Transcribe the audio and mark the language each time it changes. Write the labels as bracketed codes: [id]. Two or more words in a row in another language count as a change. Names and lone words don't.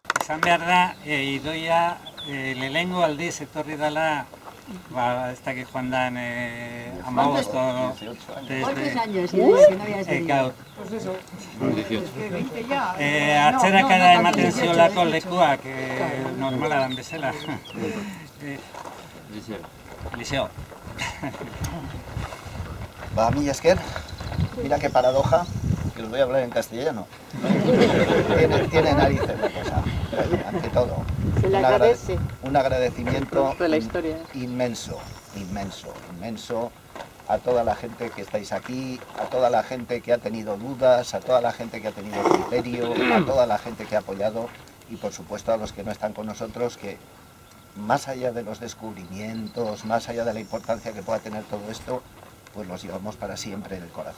[eu] esan behar da, Idoia lehenengo aldiz etorri dela, ez dakit joan dan, 15 [es] ¿Cuántos años? Que no habías venido. [eu] gaur. Atzerakada ematen ziolako lekuak, normala dan bezala. Eliseo. Va, mila esker, [es] mira qué paradoja, que os voy a hablar en castellano. Tiene narices la cosa, ante todo. Se le agradece. Un agradecimiento De la historia. inmenso a toda la gente que estáis aquí, a toda la gente que ha tenido dudas, a toda la gente que ha tenido criterio, a toda la gente que ha apoyado y por supuesto a los que no están con nosotros, que más allá de los descubrimientos, más allá de la importancia que pueda tener todo esto, pues los llevamos para siempre en el corazón.